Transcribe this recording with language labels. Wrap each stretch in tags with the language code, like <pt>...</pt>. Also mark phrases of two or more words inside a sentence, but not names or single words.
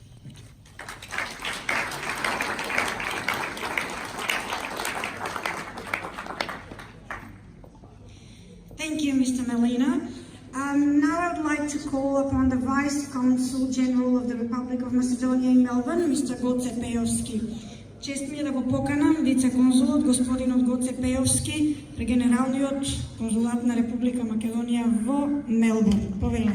<en>Thank you, Mr. Molina. Now I would like to call upon the Vice Consul General of the Republic of Macedonia in Melbourne, Mr. Goce Pejovski.</en> <mk>Чест ми е да го поканам вице-консулот господинот Гоце Пејовски при Генералниот конзулат на Република Македонија во Мелбурн. Повелам.</mk>